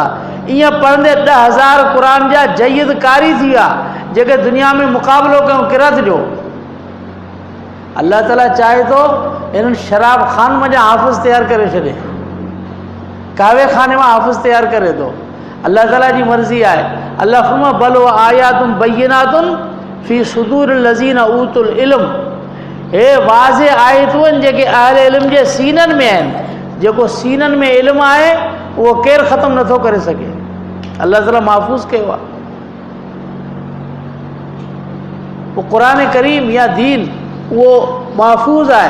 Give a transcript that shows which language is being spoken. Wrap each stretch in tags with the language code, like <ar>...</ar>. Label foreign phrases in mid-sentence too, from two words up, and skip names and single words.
<sd>ईअं पढ़ंदे 10,000 क़ुरान जा जयद कारी थी विया जेके दुनिया में मुक़ाबिलो कयूं क़िरात जो। अल्लाह ताला चाहे थो इन्हनि शराब खान में जा हाफ़िज़ तयारु करे छॾे, कावे खाने में हाफ़िज़ तयारु करे थो। अल्लाह ताला जी मर्ज़ी आहे।</sd> <ar>अल्लाह फरमा بل و آيات بينات في صدور الذين أوتوا العلم.</ar> <sd>हे वाज़े आयतूं आहिनि जेके अहले इल्म जे सीननि में आहिनि। जेको सीननि में इल्मु आहे उहो केरु ख़तमु नथो करे सघे। अल्लाह ताला महफ़ूज़ कयो आहे। पोइ क़ुरान करीम या दीन उहो महफ़ूज़ आहे।</sd>